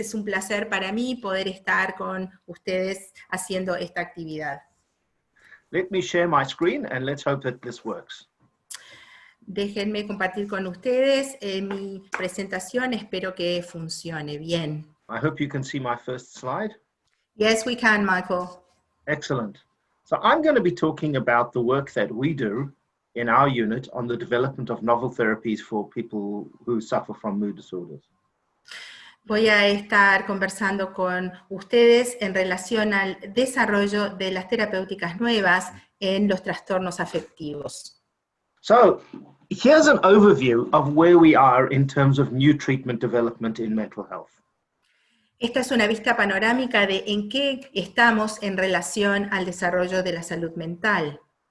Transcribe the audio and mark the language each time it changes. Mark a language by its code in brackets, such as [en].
[es] Es un placer para mí poder estar con ustedes haciendo esta actividad. [en] Let me share my screen and let's hope that this works. [es] Déjenme compartir con ustedes mi presentación, espero que funcione bien. [en] I hope you can see my first slide. Yes, we can, Michael. Excellent. So I'm going to be talking about the work that we do in our unit on the development of novel therapies for people who suffer from mood disorders. [es] Voy a estar conversando con ustedes en relación al desarrollo de las terapéuticas nuevas en los trastornos afectivos. [en] So here's an overview of where we are in terms of new treatment development in mental health. [es] Esta es una vista panorámica de en qué estamos en relación al desarrollo de la salud mental.